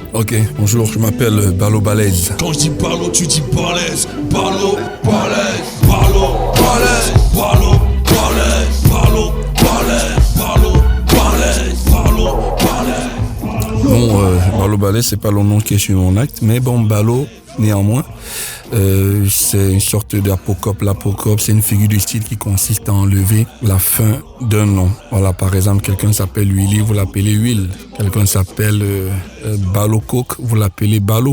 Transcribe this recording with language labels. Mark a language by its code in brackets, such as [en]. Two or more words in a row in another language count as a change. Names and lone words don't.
[fr] Ok, bonjour, je m'appelle Balo Balèze. Quand je dis Balo, tu dis balèze. Balo, balèze. Balo, balèze. Balo, balèze. Balo, balèze. Balo, balèze. Balo, balèze. Bon, Balo Balèze, c'est pas le nom qui est sur mon acte, mais bon, Balo, néanmoins, c'est une sorte d'apocope. L'apocope, c'est une figure du style qui consiste à enlever la fin d'un nom. Voilà, par exemple, quelqu'un s'appelle Willy, vous l'appelez Will. Quelqu'un s'appelle Balo Coke, vous l'appelez Balo.